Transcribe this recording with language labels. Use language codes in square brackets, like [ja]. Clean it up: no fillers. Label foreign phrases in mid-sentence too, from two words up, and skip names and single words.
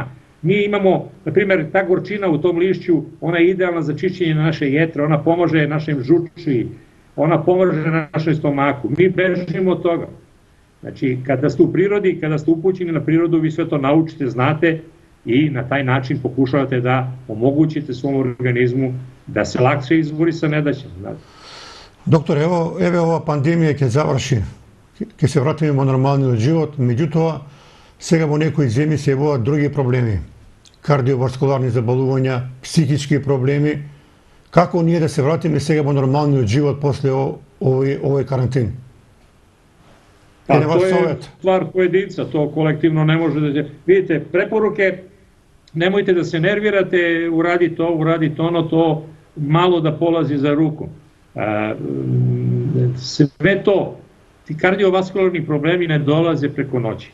[sr] Mi imamo, na primjer, ta gorčina u tom lišću, ona je idealna za čišćenje naše jetre, ona pomaže našem žuči, ona pomaže našem stomaku. Mi bežimo od toga. Znači, kada ste u prirodi, kada ste upućeni na prirodu, vi sve to naučite, znate i na taj način pokušavate da omogućite svom organizmu da se lakše izbori sa nedaćem. [mk] Доктор, еве ова пандемија ќе заврши, ќе се вратиме во нормалниот живот, меѓутоа сега во некои земји се јавуваат други проблеми, кардиоваскуларни заболувања, психички проблеми. Како ние да се вратиме сега во нормалниот живот после овој карантин? [sr] To je stvar pojedinca, to kolektivno ne može da... Vidite, preporuke, nemojte da se nervirate, uradite ovo, uradite ono, to malo da polazi za rukom. Sve to, ti kardiovaskularni problemi ne dolaze preko noći.